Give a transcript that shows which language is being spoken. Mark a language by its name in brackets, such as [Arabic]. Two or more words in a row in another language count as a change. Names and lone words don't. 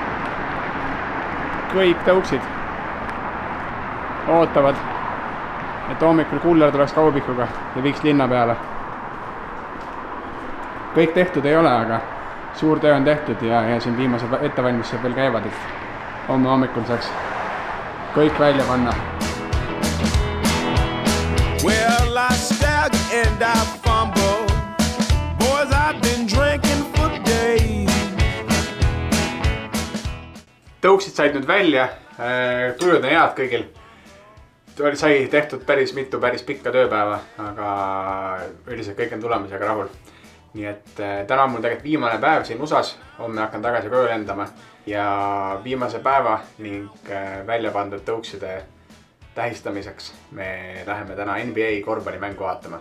[Estonian] Kõik tõuksid ootavad, et hommikul kuller tuleks kaubikuga ja viiks linna peale. Kõik tehtud ei ole, aga suur töö on tehtud ja siin viimased ettevalmistused veel käivad, et homme hommikul saaks kõik välja panna. [English] Well, I stagger and I fumble. Boys, I've been drinking for days. [Estonian] Tõuksid said nüüd välja, tujud on head kõigil. Sai tehtud päris mitu päris pikka tööpäeva, aga üldiselt kõik on tulemisega rahul. Nii et täna on mul tegelikult viimane päev siin USAs, homme hakkan tagasi koju lendama ja viimase päeva ning välja pandud tõukside tähistamiseks me läheme täna NBA korvpallimängu vaatama.